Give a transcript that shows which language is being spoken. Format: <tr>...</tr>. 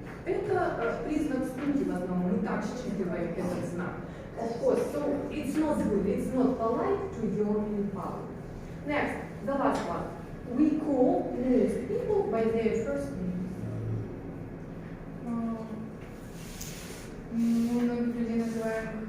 <ru>Это признак скуки в основном, мы так считываем этот знак.</ru> <en>Of course, so it's not good, it's not polite to yawn in public. Next, the last one. We call most people by their first name.</en> <ru>Мы многих людей называем</ru>